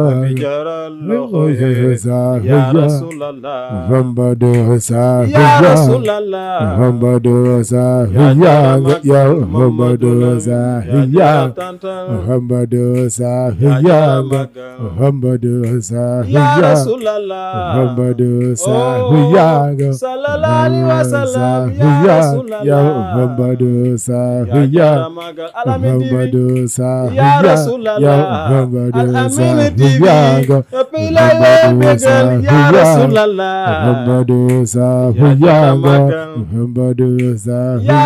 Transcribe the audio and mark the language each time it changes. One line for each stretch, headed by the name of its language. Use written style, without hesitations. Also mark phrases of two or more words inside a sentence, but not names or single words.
Wolof: bi jaral loxoy
Arabic: يا رسول الله
Wolof: Mamadou ya Sahabaya Rasulallah Mamadou Sahabaya ya Mamadou Sahabaya Mamadou Sahabaya Mamadou ya Sahabaya Rasulallah Mamadou Sahabaya
Arabic: صلى الله عليه وسلم يا
Wolof: ya Rasulallah Mamadou Sahabaya Mamadou ya Sahabaya Rasulallah ya Mamadou Al Amine TV Sahabaya pilay bégal
Arabic: يا رسول الله
Wolof: Mamadou Sahabaya Mamadou ya Sahabaya